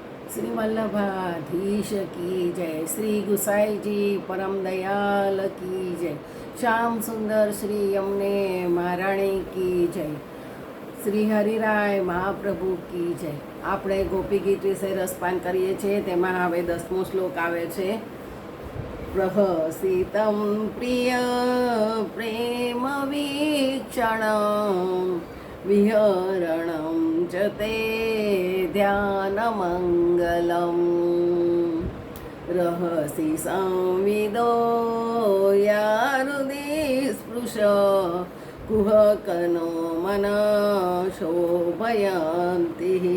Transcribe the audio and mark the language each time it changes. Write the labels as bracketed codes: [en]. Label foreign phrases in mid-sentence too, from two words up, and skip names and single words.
[hi] श्री वल्लभाधीश की जय, श्री गुसाई जी परम दयाल की जय, श्याम सुंदर श्री यमुने महाराणी की जय, श्री हरिराय महाप्रभु की जय. [gu] આપણે ગોપી ગીત વિશે રસપાન કરીએ છીએ. તેમાં હવે 10મો શ્લોક આવે છે. [sa] प्रहसितम प्रिय प्रेम वीक्षण विहरणम च ते ध्यानमंगलम रहसी संविदो यारुदि स्पृश कुहकनो मन शोभयंति.